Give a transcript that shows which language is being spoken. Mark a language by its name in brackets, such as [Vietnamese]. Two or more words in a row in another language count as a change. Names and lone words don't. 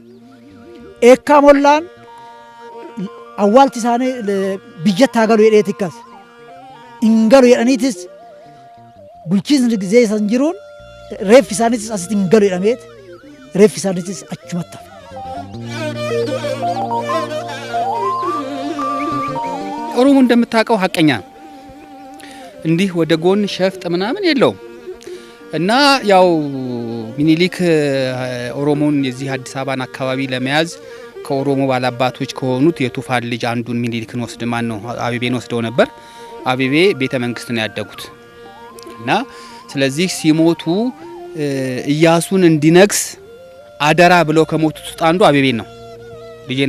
[Oromo] Eekkaa mollaan awwaalti isaanii biyyatti haa galu jedheeti akkas hin galu jedhaniitis bulchiinsi gizee isaan jiruun reeffi isaaniitis asitti hin galu jedhameeti reeffi isaaniitis achumatti hafe. [Amharic] ኦሮሞ እንደምታውቀው ሀቀኛ እንዲህ ወደ ጎን ሸፍጥ ምናምን የለውም እና ያው ሚኒሊክ ኦሮሞን የዚህ አዲስ አበባን አካባቢ ለመያዝ ከኦሮሞ ባላባቶች ከሆኑት የቱፋን ልጅ አንዱን ሚኒሊክን ወስድ ማን ነው አቤቤን ወስደው ነበር። አቤቤ ቤተ መንግስት ነው ያደጉት እና ስለዚህ ሲሞቱ ኢያሱን እንዲነግስ አደራ ብለው ከሞቱት ውስጥ አንዱ አቤቤን ነው። ልጄን